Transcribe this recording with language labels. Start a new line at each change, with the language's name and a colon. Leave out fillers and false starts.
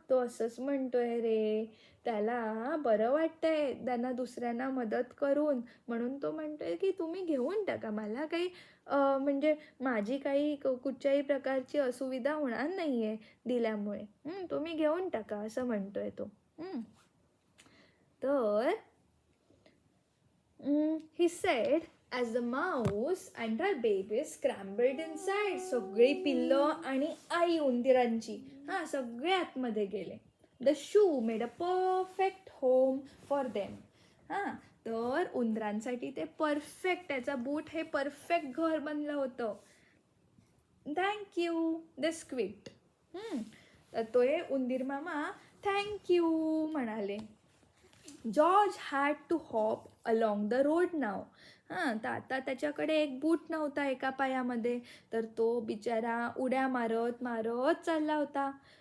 Marathi: तो असंच म्हणतोय रे, त्याला बरं वाटतंय त्यांना दुसऱ्यांना मदत करून, म्हणून तो म्हणतोय की तुम्ही घेऊन टाका. मला काही म्हणजे माझी काही कुठच्याही प्रकारची असुविधा होणार नाहीये दिल्यामुळे. तुम्ही घेऊन टाका असं म्हणतोय तो.
English: तर he said as the mouse and her baby scrambled inside.
Marathi: सगळी पिल्लं आणि आई उंदीरांची सगळे आतमध्ये गेले.
English: The shoe made a perfect home for them.
Marathi: तर उंदरांसाठी ते परफेक्ट, त्याचा बूट हे परफेक्ट घर बनलं होतं.
English: Thank you they squeaked.
Marathi: तर तो उंदीर मामा थँक यू म्हणाले.
English: George had to hop along the road now.
Marathi: तर आता त्याच्याकडे एक बूट नव्हता एका पायामध्ये, तर तो बिचारा उड्या मारत मारत चालला होता.